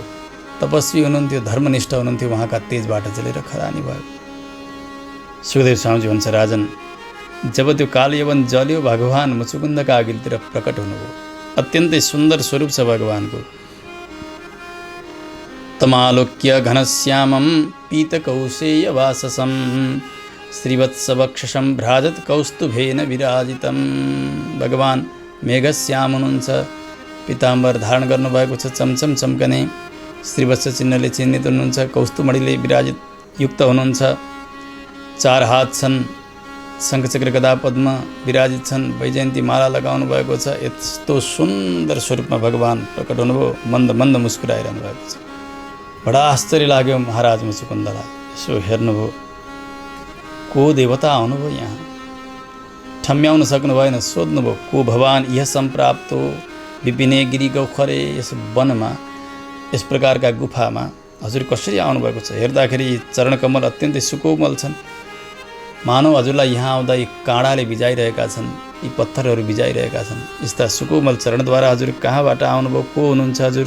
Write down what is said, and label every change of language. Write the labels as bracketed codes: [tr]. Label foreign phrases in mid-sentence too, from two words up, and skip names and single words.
[ne] तपस्वी हुनुहुन्थ्यो, धर्मनिष्ठ हुनुहुन्थ्यो, उहाँका तेजबाट जलेर खरानी भयो। सुखदेव स्वामीजी भन्छ, राजन जब त्यो कालेवन जल्यो, भगवान मुचुकुन्दका अघिल्तिर प्रकट हुनुभयो। अत्यन्तै सुन्दर स्वरूप छ भगवानको। [sa] तमालोक्य घनश्यामं पीतकौशेयवाससं श्रीवत्सवक्षसं भ्राजत कौस्तुभेन विराजितं। [ne] भगवान मेघश्याम हुनुहुन्छ, पीताम्बर धारण गर्नुभएको छ, चमचम चम्कने श्रीवत्स चिन्हले चिन्हित हुनुहुन्छ, कौस्तुमणिले विराजित युक्त हुनुहुन्छ, 4 हात छन्, शङ्खचक्र गदा पद्म विराजित छन्, वैजयन्ती माला लगाउनु भएको छ। यस्तो सुन्दर स्वरूपमा भगवान प्रकट हुनुभयो, मन्द मन्द मुस्कुराइरहनु भएको छ। बडा आश्चर्य लाग्यो महाराज मुचुकुन्दलाई। यसो हेर्नुभयो, को देवता आउनुभयो यहाँ, ठम्म्याउन सक्नु भएन, सोध्नुभयो [sa] को भवान यह सम्प्राप्तो विपिने गिरी गौखरे। [ne] यस वनमा यस प्रकारका गुफामा हजुर कसरी आउनुभएको छ। हेर्दाखेरि चरणकमल अत्यन्तै सुकोमल छन्, मानव हजुरलाई यहाँ आउँदा यी काँडाले भिजाइरहेका छन्, यी पत्थरहरू भिजाइरहेका छन्। यस्ता सुकोमल चरणद्वारा हजुर कहाँबाट आउनुभयो, को हुनुहुन्छ हजुर।